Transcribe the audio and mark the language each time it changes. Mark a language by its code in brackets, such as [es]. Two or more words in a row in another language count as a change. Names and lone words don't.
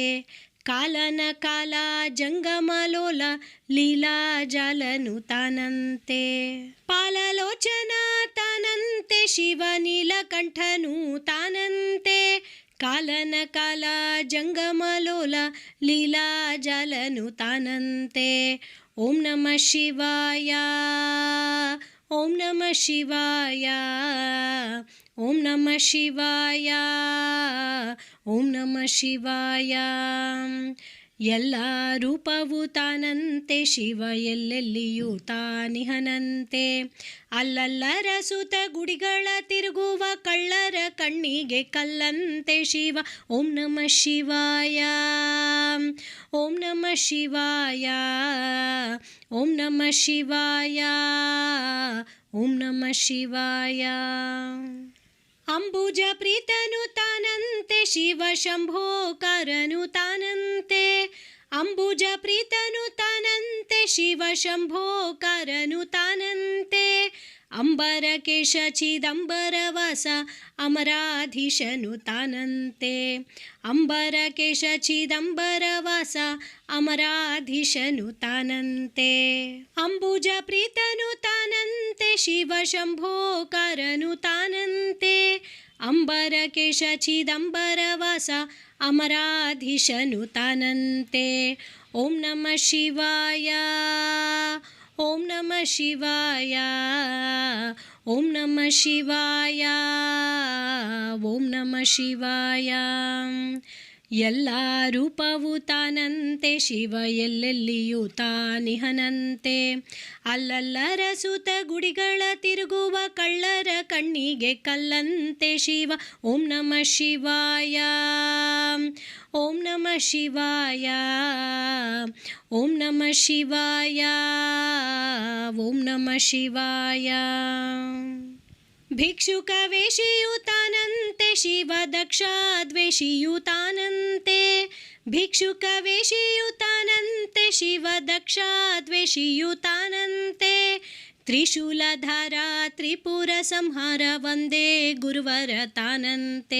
[kn] ಕಾಲನ ಕಾಲ ಜಂಗಮಲೋಲ ಲೀಲಾ ಜಾಲನು ತಾನಂತೆ. ಪಾಲಲೋಚನ ತಾನಂತೆ ಶಿವ ನೀಲಕಂಠನು ತಾನಂತೆ. ಕಾಲನ ಕಾಲ ಜಂಗಮಲೋಲ ಲೀಲಾ ಜಾಲನು ತಾನಂತೆ. [sa] ಓಂ ನಮಃ ಶಿವಾಯ, ಓಂ ನಮಃ ಶಿವಾಯ, ಓಂ ನಮಃ ಶಿವಾಯ, ಓಂ ನಮಃ ಶಿವಾಯ. [kn] ಎಲ್ಲ ರೂಪವು ತಾನಂತೆ ಶಿವ ಎಲ್ಲೆಲ್ಲಿಯೂ ತಾನಿಹನಂತೆ. ಅಲ್ಲಲ್ಲರ ಸುತ ಗುಡಿಗಳ ತಿರುಗುವ ಕಳ್ಳರ ಕಣ್ಣಿಗೆ ಕಲ್ಲಂತೆ ಶಿವ. [sa] ಓಂ ನಮಃ ಶಿವಾಯ, ಓಂ ನಮಃ ಶಿವಾಯ, ಓಂ ನಮಃ ಶಿವಾಯ, ಓಂ ನಮಃ ಶಿವಾಯ. [kn] ಅಂಬುಜ ಪ್ರೀತನು ತಾನಂತೆ ಶಿವ ಶಂಭೋಕರನು ತಾನಂತೆ. ಅಂಬುಜ ಪ್ರೀತನು ತಾನಂತೆ ಶಿವ ಶಂಭೋಕರನು ತಾನಂತೆ. ಅಂಬರಕೇಶ ಚಿದಂಬರವಾಸ ಅಮರಾಧೀಶನು ತಾನಂತೆ. ಅಂಬರಕೇಶ ಚಿದಂಬರವಾಸ ಅಮರಾಧೀಶನು ತಾನಂತೆ. ಅಂಬುಜ ಪ್ರೀತನು ತಾನಂತೆ ಶಿವ ಶಂಭೋಕಾರನು ತಾನಂತೆ. ಅಂಬರಕೇಶ ಚಿದಂಬರವಾಸ ಅಮರಾಧೀಶನು ತಾನಂತೆ. [sa] ಓಂ ನಮಃ ಶಿವಾಯ, ಓಂ ನಮಃ ಶಿವಾಯ, ಓಂ ನಮಃ ಶಿವಾಯ, ಓಂ ನಮಃ ಶಿವಾಯ. [kn] ಎಲ್ಲ ರೂಪವು ತಾನಂತೆ ಶಿವ ಎಲ್ಲೆಲ್ಲಿಯೂ ತಾನಿಹನಂತೆ. ಅಲ್ಲಲ್ಲರ ಸುತ ಗುಡಿಗಳ ತಿರುಗುವ ಕಳ್ಳರ ಕಣ್ಣಿಗೆ ಕಲ್ಲಂತೆ ಶಿವ. [sa] ಓಂ ನಮಃ ಶಿವಾಯ, ಓಂ ನಮಃ ಶಿವಾಯ, ಓಂ ನಮಃ ಶಿವಾಯ, ಓಂ ನಮಃ ಶಿವಾಯ. [kn] ಭಿಕ್ಷುಕ ವೇಷಿಯು ತಾನಂತೆ ಶಿವ ದಕ್ಷಾದ್ವೇಷಿಯು ತಾನಂತೆ. ಭಿಕ್ಷುಕ ವೇಷಿಯು ತಾನಂತೆ ಶಿವ ದಕ್ಷಾದ್ವೇಷಿಯು ತಾನಂತೆ. ತ್ರಿಶೂಲಧಾರ ತ್ರಿಪುರ ಸಂಹಾರ ವಂದೇ ಗುರುವರ ತಾನಂತೆ.